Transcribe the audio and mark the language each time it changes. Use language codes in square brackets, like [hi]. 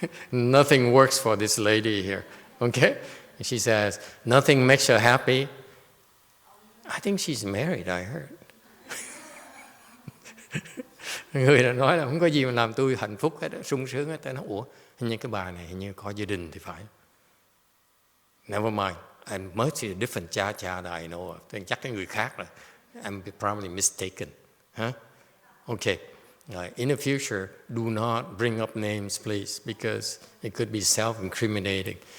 [en] Nothing works for this lady here. Okay? She says, nothing makes her happy. I think she's married, I heard. [vi] Người đã nói là không có gì mà làm tôi hạnh phúc hết, sung sướng hết. Tôi nói, ủa, hình như cái bà này hình như có gia đình thì phải. [en] Never mind. I must be a different cha that I know of. [vi] Chắc cái người khác rồi. [en] I'm probably mistaken. Huh? Okay. In the future, do not bring up names, please, because it could be self-incriminating.